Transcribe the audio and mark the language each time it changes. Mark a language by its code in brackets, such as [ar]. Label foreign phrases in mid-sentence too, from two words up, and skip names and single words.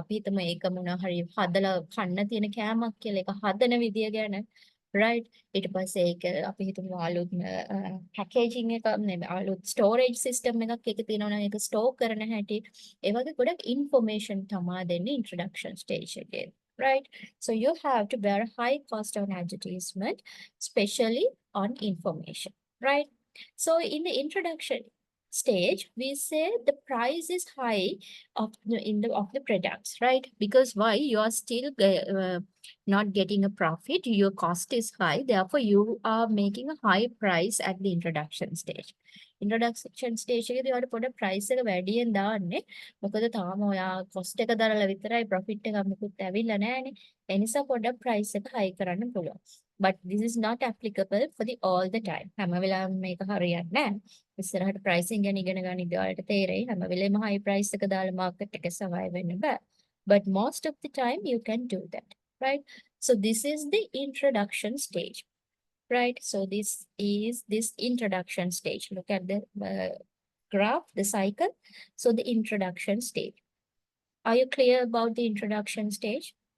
[si] අපි හිතමු ඒක මොනවා හරි හදලා කන්න තියෙන කෑමක් කියලා. ඒක හදන විදිය ගැන, right? ඊට පස්සේ ඒක අපි හිතමු අලුත් packaging එක නෙමෙයි අලුත් [en] storage system [si] එකක් ඒක තියෙනවා නම් ඒක store කරන හැටි. ඒ වගේ ගොඩක් information තමයි දෙන්නේ [en] introduction stage [si] එකේ. [en] Right? So you have to bear a high cost on advertisement, especially on information, right? So in the introduction, stage, we say the price is high of the products, right? Because why? You are still not getting a profit. Your cost is high. Therefore, you are making a high price at the introduction stage. Introduction stage [si] එකේදී ඔයාලට පොඩ price එක වැඩියෙන් දාන්නේ. මොකද තාම ඔයා cost එක දරලා විතරයි profit එක මුකුත් ඇවිල්ලා නැහැනේ. ඒ නිසා පොඩ price එක high කරන්න පුළුවන්. [en] But this is not applicable for the all the time. [si] හැම වෙලාවෙම මේක හරියන්නේ නැහැ. ඉස්සරහට pricing ගැන ඉගෙන ගන්න ඉඳ ඔයාලට තේරෙයි. හැම වෙලේම [en] high price [si] එක දාලා market එක survive වෙන්න බෑ. [en] But most of the time you can do that, right? So this is the introduction stage, right? So this is this introduction stage. Look at the graph, the cycle. So the introduction stage. Are you clear about the introduction stage?